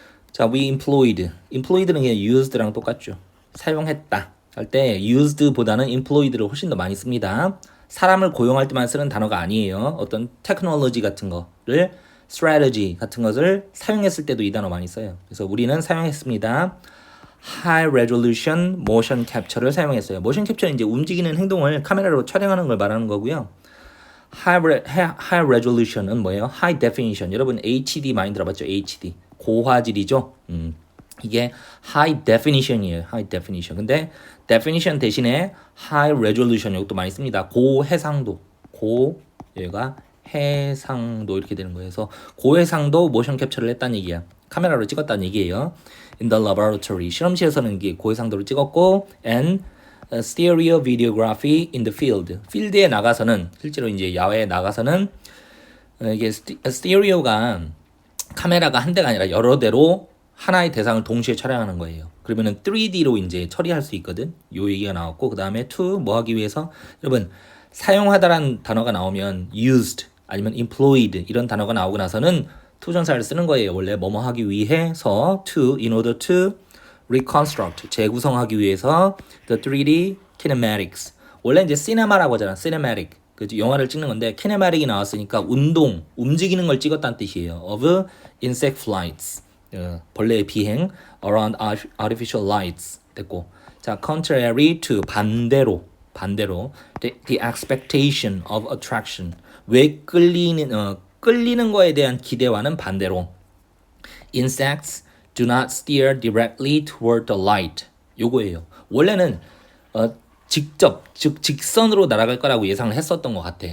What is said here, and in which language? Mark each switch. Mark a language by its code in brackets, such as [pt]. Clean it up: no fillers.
[ko] 자, we employed는 그냥 used랑 똑같죠. 사용했다 할 때 used보다는 employed를 훨씬 더 많이 씁니다. 사람을 고용할 때만 쓰는 단어가 아니에요. 어떤 테크놀로지 같은 거를 strategy 같은 것을 사용했을 때도 이 단어 많이 써요. 그래서 우리는 사용했습니다. high resolution motion capture를 사용했어요. motion capture는 이제 움직이는 행동을 카메라로 촬영하는 걸 말하는 거고요. high resolution은 뭐예요? [en] high definition. [ko] 여러분 HD 많이 들어봤죠? HD. 고화질이죠. 이게 high definition이에요. high definition. 근데 definition 대신에 high resolution 이것도 많이 씁니다. 고해상도. 얘가 해상도 이렇게 되는 거예요. 그래서 고해상도 모션 캡처를 했다는 얘기야. 카메라로 찍었다는 얘기예요. [en] In the laboratory. [ko] 실험실에서는 이게 고해상도를 찍었고 [en] and stereo videography in the field. [ko] 필드에 나가서는 실제로 이제 야외에 나가서는 이게 스테레오가 카메라가 한 대가 아니라 여러 대로 하나의 대상을 동시에 촬영하는 거예요. 그러면은 3D로 이제 처리할 수 있거든. 요 얘기가 나왔고 그다음에 to 뭐 하기 위해서 여러분 사용하다라는 단어가 나오면 used 아니면 employed 이런 단어가 나오고 나서는 to 전사를 쓰는 거예요. 원래 뭐뭐 하기 위해서 [en] to in order to reconstruct [ko] 재구성하기 위해서 the 3D kinematics 원래 이제 cinema라고 하잖아. cinematic 그 영화를 찍는 건데 kinematic이 나왔으니까 운동 움직이는 걸 찍었다는 뜻이에요. [en] of insect flights [ko] 벌레의 비행 [en] around artificial lights [ko] 됐고 자 [en] contrary to [ko] 반대로 [en] the expectation of attraction [ko] 왜 끌리는 거에 대한 기대와는 반대로 [en] insects do not steer directly toward the light. [ko] 요거예요. 원래는 직접 즉 직선으로 날아갈 거라고 예상을 했었던 것 같아.